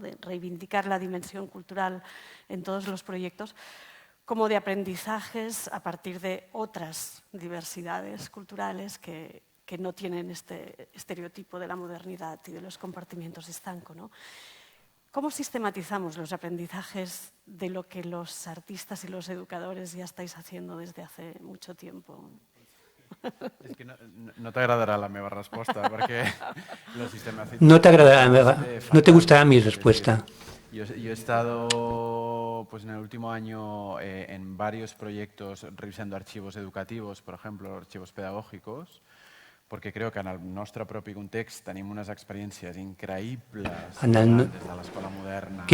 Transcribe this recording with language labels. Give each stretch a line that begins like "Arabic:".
Spanish: De reivindicar la dimensión cultural en todos los proyectos, como de aprendizajes a partir de otras diversidades culturales que no tienen este estereotipo de la modernidad y de los compartimientos estanco, ¿no? ¿Cómo sistematizamos los aprendizajes de lo que los artistas y los educadores ya estáis haciendo desde hace mucho tiempo?
Catalan: És que no t'agradarà la meva resposta, perquè la sistematización...
Spanish: No te gustará mi respuesta. Yo he estado pues, en el último año en varios proyectos revisando archivos educativos, por ejemplo, archivos pedagógicos,
Catalan: perquè crec que en el nostre propi context tenim unes experiències increïbles des de l'escola moderna,